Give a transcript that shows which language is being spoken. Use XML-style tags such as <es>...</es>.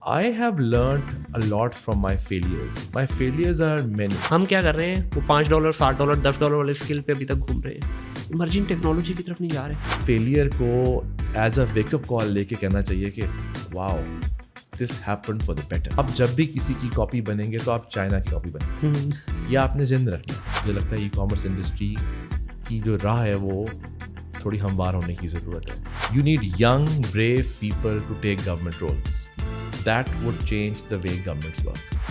<en>I have learned a lot from my failures. My failures are many.</en> <ur>ہم کیا کر رہے ہیں, وہ $5 $60 $10 والے اسکل پہ ابھی تک گھوم رہے ہیں, ایمرجنگ ٹیکنالوجی کی طرف نہیں جا رہے.</ur> <en>failure کو as a wake up call</en> <ur>لے کے کہنا چاہیے کہ</ur> <en>Wow this happen for the better.</en> <ur>اب جب بھی کسی کی کاپی بنیں گے تو آپ چائنا کی کاپی بنیں گے, یہ آپ نے ذہن رکھنا. مجھے لگتا ہے ای کامرس انڈسٹری کی جو راہ ہے وہ تھوڑی ہموار ہونے کی ضرورت ہے.</ur> <en>You need young brave people to take government roles. That would change the way governments work.</en>